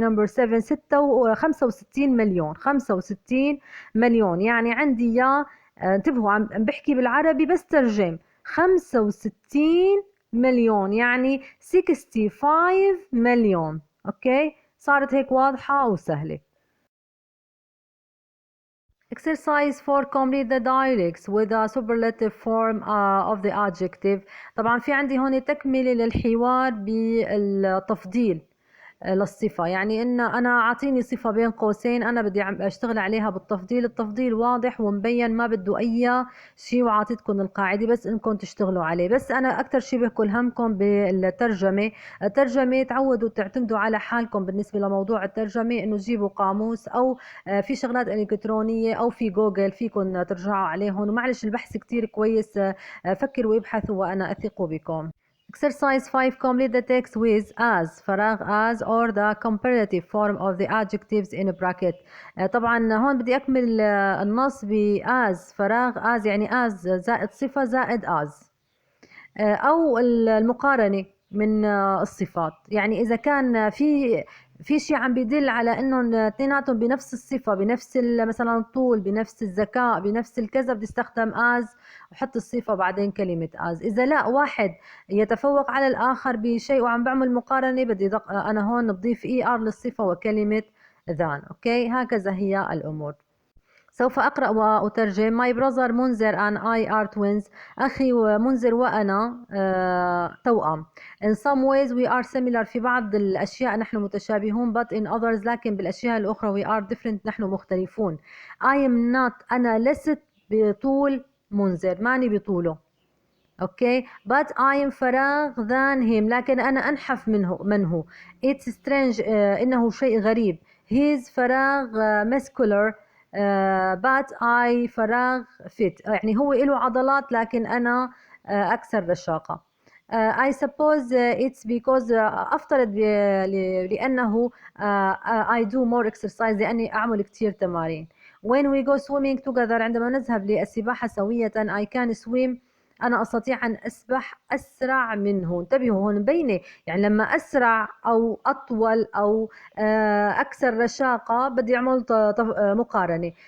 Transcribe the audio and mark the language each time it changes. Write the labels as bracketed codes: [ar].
[ar] نمبر 7 65 مليون. 65 مليون يعني عندي يا انتبهوا عم بحكي بالعربي بس ترجم. 65 مليون يعني 65 مليون. اوكي، صارت هيك واضحة وسهلة. [en] Exercise 4. Complete the dialects with a superlative form of the adjective. [ar] طبعا في عندي هون تكملة للحوار بالتفضيل للصفة، يعني إن أنا أعطيني صفة بين قوسين أنا بدي أشتغل عليها بالتفضيل. التفضيل واضح ومبين ما بده أي شيء، وعطيتكم القاعدة بس إنكم تشتغلوا عليه. بس أنا أكتر شيء بكل همكم بالترجمة، الترجمة تعودوا تعتمدوا على حالكم بالنسبة لموضوع الترجمة، إنه تجيبوا قاموس أو في شغلات إلكترونية أو في جوجل فيكم ترجعوا عليهم. ومعلش البحث كتير كويس، فكروا وابحثوا وأنا أثق بكم. [en] Exercise 5. Complete the text with as فراغ as or the comparative form of the adjectives in a bracket. [ar] طبعا هون بدي أكمل النص ب as فراغ as يعني as زائد صفة زائد as، أو المقارنة من الصفات. يعني إذا كان في شيء عم بيدل على إنهم اثنيناتهم بنفس الصفة، بنفس مثلا الطول، بنفس الذكاء، بنفس الكذا، بدي استخدم as وحط الصفة بعدين كلمة as. إذا لا واحد يتفوق على الآخر بشيء وعم بعمل مقارنة، بدي أنا هون بضيف er للصفة وكلمة than. أوكي، هكذا هي الأمور. سوف أقرأ وأترجم. [en] My brother منذر and I are twins. [ar] أخي منذر وأنا توأم. [en] In some ways we are similar. [ar] في بعض الأشياء نحن متشابهون. [en] But in others [ar] لكن بالأشياء الأخرى [en] we are different [ar] نحن مختلفون. [en] I am not [ar] أنا لست بطول منذر، ماني بطوله. اوكي. [en] but I am فراغ than him [ar] لكن انا انحف منه. [en] it's strange [ar] انه شيء غريب. his فراغ [en] muscular but I [ar] فراغ fit يعني هو له عضلات لكن انا اكثر رشاقة. [en] I suppose it's because [ar] أفترض لأنه [en] I do more exercise [ar] لأني أعمل كتير تمارين. [en] when we go swimming together [ar] عندما نذهب للسباحة سوية [en] I can swim [ar] أنا أستطيع أن أسبح أسرع منه. انتبهوا هون مبينة يعني لما أسرع أو أطول أو أكثر رشاقة بدي أعمل مقارنة.